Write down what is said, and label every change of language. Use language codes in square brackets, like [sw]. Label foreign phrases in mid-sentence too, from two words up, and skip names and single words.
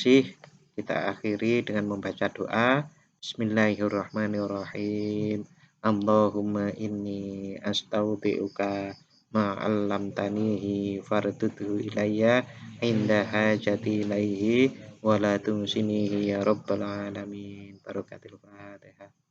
[id] Kita akhiri dengan membaca doa. [ar] Bismillahirrahmanirrahim. اللهم إني أستودعك ما علمتنيه فاردده إلي عند حاجتي إليه ولا تنسنيه يا رب العالمين. بركة الفاتحة.